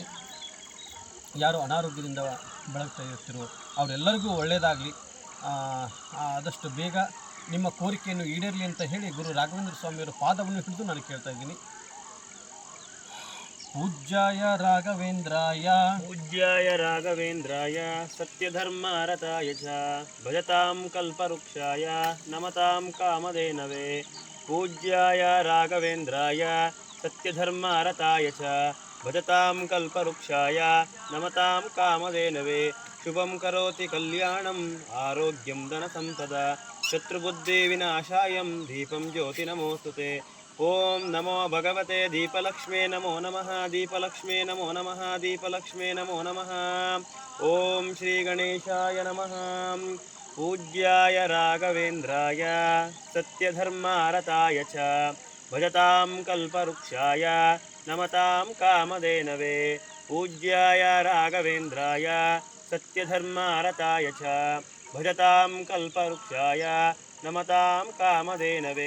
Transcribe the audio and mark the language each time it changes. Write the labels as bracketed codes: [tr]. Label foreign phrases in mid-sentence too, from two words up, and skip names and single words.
[kn] ಯಾರು ಅನಾರೋಗ್ಯದಿಂದ ಬಳಲ್ತಾ ಇರ್ತಿರೋ ಅವರೆಲ್ಲರಿಗೂ ಒಳ್ಳೆಯದಾಗಲಿ, ಆದಷ್ಟು ಬೇಗ ನಿಮ್ಮ ಕೋರಿಕೆಯನ್ನು ಈಡೇರಲಿ ಅಂತ ಹೇಳಿ ಗುರು ರಾಘವೇಂದ್ರ ಸ್ವಾಮಿಯವರ ಪಾದವನ್ನು ಹಿಡಿದು ನಾನು ಕೇಳ್ತಾ ಇದ್ದೀನಿ. [sa] पूज्याय राघवेन्द्राय सत्यधर्मारताय च भजतां कल्पवृक्षाय नमतां कामधेनवे. पूज्याय राघवेन्द्राय सत्यधर्मारताय च भजतां कल्पवृक्षाय नमतां कामधेनवे. शुभं करोति कल्याणं आरोग्यं धनसंपद शत्रुबुद्धि विनाशायं दीपं ज्योति नमोस्तुते. ॐ नमो भगवते दीपलक्ष्मे नमो नमः दीपलक्ष्मे नमो नमः दीपलक्ष्मे नमो नमः. ॐ श्री गणेशाय नमः. पूज्याय राघवेन्द्राय सत्यधर्मारताय च भजतां कल्पवृक्षाय नमतां कामधेनवे. पूज्याय राघवेन्द्राय सत्यधर्मारताय च भजतां कल्पवृक्षाय नमतां कामधेनवे.